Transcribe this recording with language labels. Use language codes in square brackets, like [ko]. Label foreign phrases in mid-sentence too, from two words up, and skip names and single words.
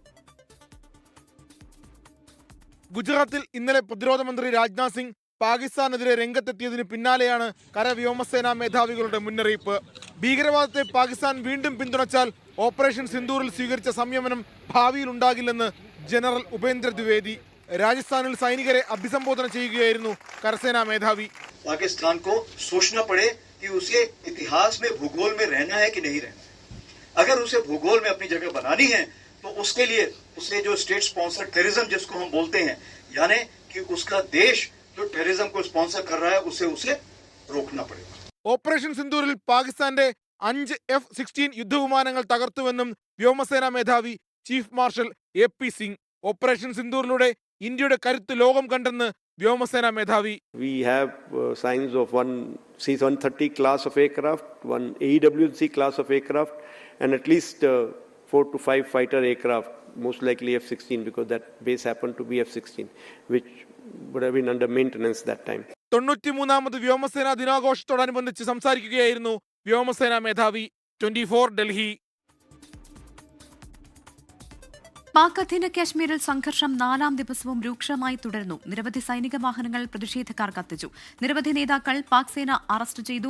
[ml] ഗുജറാത്തിൽ ഇന്നലെ പ്രതിരോധ മന്ത്രി രാജ്നാഥ് സിംഗ് പാകിസ്ഥാനെതിരെ രംഗത്തെത്തിയതിന് പിന്നാലെയാണ് കരവ്യോമസേനാ മേധാവികളുടെ മുന്നറിയിപ്പ്. ഭീകരവാദത്തെ പാകിസ്ഥാൻ വീണ്ടും പിന്തുണച്ചാൽ ഓപ്പറേഷൻ സിന്ദൂറിൽ സ്വീകരിച്ച സംയമനം ഭാവിയിൽ ഉണ്ടാകില്ലെന്ന് ജനറൽ ഉപേന്ദ്ര ദ്വിവേദി. രാജസ്ഥാനിൽ സൈനികരെ അഭിസംബോധന ചെയ്യുകയായിരുന്നു കരസേനാ മേധാവി. [hi] പാകിസ്ഥാൻ को सोचना पड़े कि उसे इतिहास में भूगोल में रहना है कि नहीं रहना है. अगर उसे भूगोल में अपनी जगह बनानी है तो उसके लिए उसने जो [en] state sponsor terrorism [hi] जिसको हम बोलते हैं, यानी कि उसका देश जो टेररिज्म को स्पॉन्सर कर रहा है उसे रोकना पड़ेगा. [ml] ഓപ്പറേഷൻ സിന്ദൂരിൽ പാകിസ്ഥാന്റെ 5 F-16 യുദ്ധവിമാനങ്ങൾ തകർത്തുവെന്നും വ്യോമസേനാ മേധാവി ചീഫ് മാർഷൽ AP സിംഗ്. ഓപ്പറേഷൻ സിന്ദൂറിലൂടെ ഇന്ത്യയുടെ കരുത്ത് ലോകം കണ്ടെന്ന് വ്യോമസേനാ മേധാവി. [en] We have signs of one C-130 class of aircraft, one AWC class of aircraft, and at least 4 to 5 fighter aircraft, most likely F-16, because that base happened to be F-16, which would have been under maintenance that time. [ml] 93ാമത് വ്യോമസേനാ ദിനാഘോഷത്തോടനുബന്ധിച്ച് സംസാരിക്കുകയായിരുന്നു വ്യോമസേനാ മേധാവി. 24 ഡൽഹി. പാക് അധീന കാശ്മീരിൽ സംഘർഷം 4ാം ദിവസവും രൂക്ഷമായി തുടരുന്നു. നിരവധി സൈനിക വാഹനങ്ങൾ പ്രതിഷേധക്കാർ കത്തിച്ചു. നിരവധി നേതാക്കൾ പാക് സേന അറസ്റ്റ് ചെയ്തു.